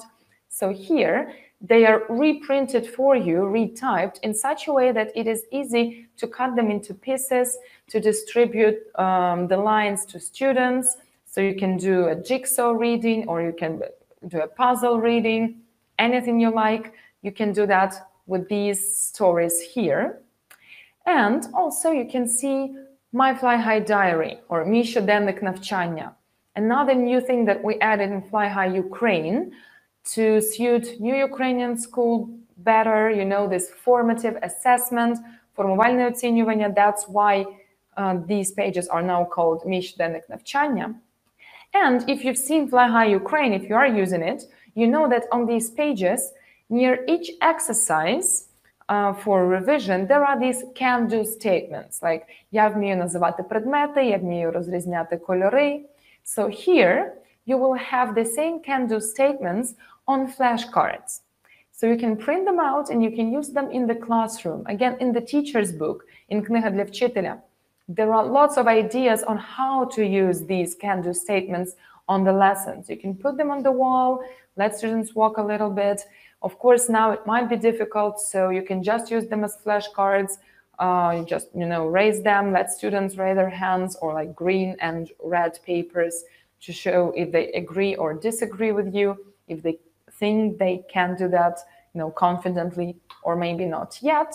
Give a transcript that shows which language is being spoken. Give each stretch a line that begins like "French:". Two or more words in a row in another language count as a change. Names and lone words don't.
English: So here, they are reprinted for you, retyped in such a way that it is easy to cut them into pieces, to distribute the lines to students. So you can do a jigsaw reading, or you can do a puzzle reading, anything you like. You can do that with these stories here. And also you can see My Fly High Diary, or
Ukrainian: Мій щоденник навчання.
English: Another new thing that we added in Fly High Ukraine to suit new Ukrainian school better, you know, this formative assessment,
Ukrainian: формувальне оцінювання.
English: That's why these pages are now called
Ukrainian: Мій щоденник навчання.
English: And if you've seen Fly High Ukraine, if you are using it, you know that on these pages, near each exercise for revision, there are these can-do statements, like
Ukrainian: я вмію називати предмети, я вмію розрізняти кольори.
English: So here, you will have the same can-do statements on flashcards. So you can print them out and you can use them in the classroom. Again, in the teacher's book, in
Ukrainian: книга для вчителя,
English: there are lots of ideas on how to use these can-do statements on the lessons. You can put them on the wall, let students walk a little bit. Of course, now it might be difficult, so you can just use them as flashcards. You just, you know, raise them, let students raise their hands, or like green and red papers to show if they agree or disagree with you, if they think they can do that, you know, confidently, or maybe not yet.